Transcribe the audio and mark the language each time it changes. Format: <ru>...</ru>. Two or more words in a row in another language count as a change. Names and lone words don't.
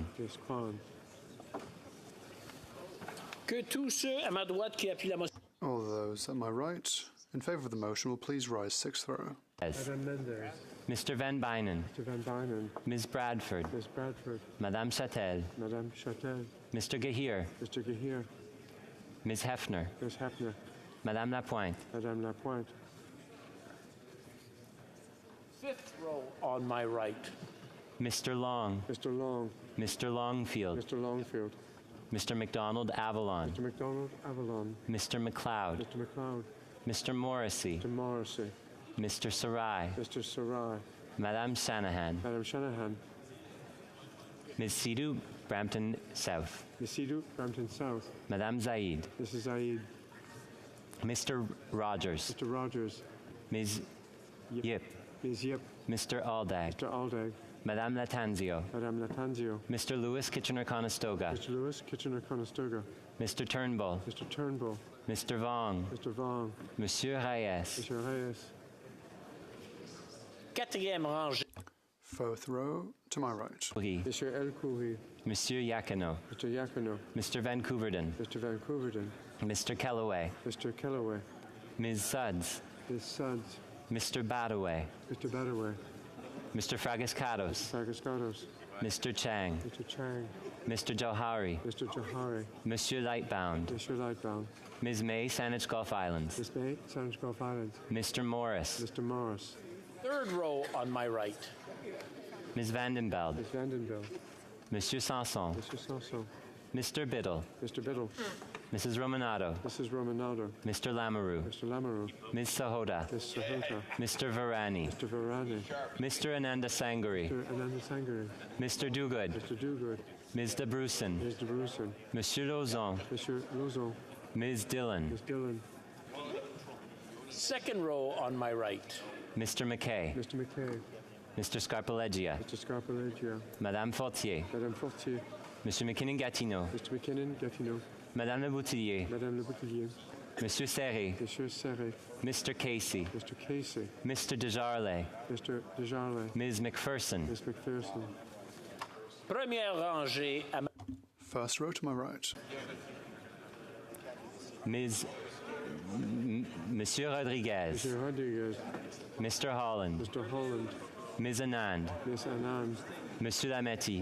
<en>Miss Kwan.</en> <fr>Que tous ceux à ma droite qui appuient la motion.</fr> <en>All those at my right in favour of the motion will please rise sixth row. Madame Menders, Mr. Van Bynen, Mr. Van Bynen, Ms. Bradford, Miss Bradford, Madame Châtel, Madame Châtel, Mr. Gahir, Mr. Gahir, Ms. Hefner, Miss Hefner, Madame Lapointe, Madame Lapointe, Fifth row on my right. Mr. Long, Mr. Long, Mr. Longfield, Mr. Longfield, Mr. McDonald Avalon, Mr. McDonald Avalon, Mr. McLeod, Mr. McLeod, Mr. Morrissey, Mr. Morrissey, Mr. Sarai, Mr. Sarai, Madame Shanahan, Madame Shanahan, Ms. Sidhu, Brampton South, Miss Sidhu, Brampton South, Madame Zaid, Mrs. Zaid, Mr. Rogers, Mr. Rogers, Ms. Yip, Ms. Yip, Mr. Aldag, Mr. Aldag, Madame Latanzio, Madame Latanzio, Mr. Lewis Kitchener-Conestoga, Mr. Lewis Kitchener-Conestoga, Mr. Turnbull, Mr. Turnbull, Mr. Vong, Mr. Vong, Monsieur Reyes, Mr. Reyes,</en> <fr>Quatrième rangée.</fr> <en>Fourth row to my right. Monsieur El Khoury, Monsieur Yakino, Mr. Yakino, Mr. Vancouverden, Mr. Vancouverden, Mr. Kellaway, Mr. Kellaway, Ms. Suds, Miss Suds, Mr. Badaway, Mr. Badaway, Mr. Fragascados, Sagascados, Mr. Chang, Mr. Chang, Mr. Johari, Mr. Johari, Monsieur Lightbound, Mr. Lightbound, Ms. May, Saanich Gulf Islands, Miss May, Sandwich Gulf Islands, Mr. Morris, Mr. Morris, Third row on my right. Ms. Vandenbeld, Miss Vandenbill, Monsieur Sanson, Mr. Sanson, Mr. Biddle, Mr. Biddle, Mrs. Romanado, Mrs. Romanado, Mr. Lamoureux, Mr. Lamoureux, Ms. Sahoda, Miss Sahota, Mr. Varani, Mr. Varani, Mr. Ananda Sangari, Mr. Ananda Sangari, Mr. Duguid, Mr. Duguid, Ms. de Brusen, Ms. de Brusen, Monsieur Lauzon, Monsieur Lozon, Ms. Dillon, Miss Dillon, Second row on my right. Mr. McKay, Mr. McKay, Mr. Scarpaleggia, Mr. Scarpaleggia, Madame Fortier, Madame Fortier, Monsieur McKinnon-Gatineau, Mr. McKinnon Gatineau, Madame Le Boutillier, Madame Le Boutillier, Monsieur Serré, Monsieur Serré, Mr. Casey, Mr. Casey, Mr. Desjarlais, Mr. Desjarlais, Ms. McPherson, Miss McPherson,</en> <fr>Première rangée à ma...</fr> <en>First row to my right. Monsieur Rodriguez, Monsieur Rodriguez, Mr. Holland, Mr. Holland, Ms. Anand, Miss Anand, Monsieur Lametti,</en>